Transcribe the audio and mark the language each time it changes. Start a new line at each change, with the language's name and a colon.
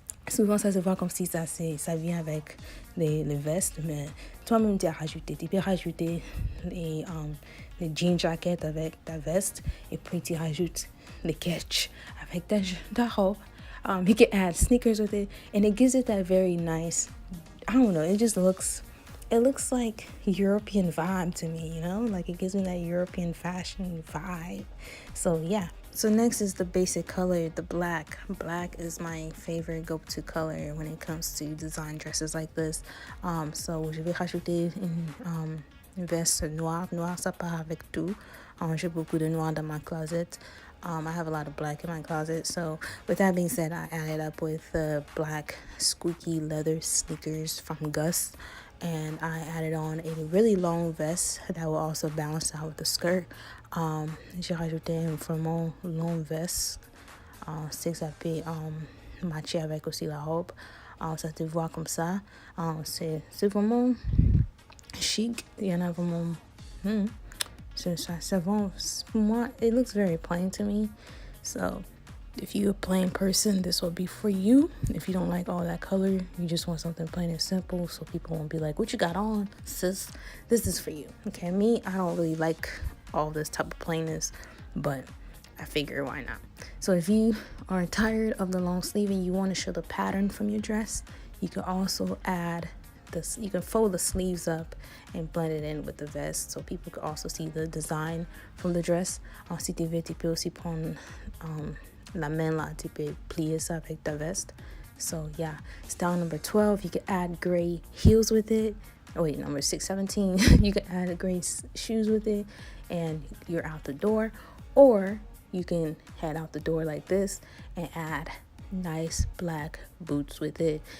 French: Souvent, ça se voit comme si ça vient avec les vestes, mais toi-même, tu peux rajouter les jean jackets avec ta veste, et puis tu rajoutes les catch avec ta robe.
English: You can add sneakers with it, and it gives it that very nice, I don't know, it looks like European vibe to me, like it gives me that European fashion vibe. So yeah. So next is the basic color, the black. Black is my favorite go-to color when it comes to design dresses like this.
French: So je vais rajouter une veste noire. Noir, ça part avec tout. J'ai beaucoup de noir dans
English: my closet. I have a lot of black in my closet. So with that being said, I added up with black squeaky leather sneakers from Gus. And I added on a really long vest that will also balance out with the skirt.
French: J'ai rajouté un vraiment long veste. C'est que ça peut matcher avec aussi la robe. Ça te voit comme ça. C'est vraiment chic. Il y en a vraiment...
English: For moi, it looks very plain to me. So if you're a plain person, this will be for you. If you don't like all that color, you just want something plain and simple, so people won't be like, what you got on, sis? This is for you. Okay, me, I don't really like all this type of plainness, but I figure why not. So if you are tired of the long sleeve and you want to show the pattern from your dress, you can also add this. You can fold the sleeves up and blend it in with the vest, so people can also see the design from the dress.
French: Si tu veux, tu peux aussi prendre la main là, tu peux plier ça avec ta veste.
English: So yeah, style number 12, you can add gray heels with it. Oh wait, number 17, you can add gray shoes with it, and you're out the door. Or you can head out the door like this and add nice black boots with it.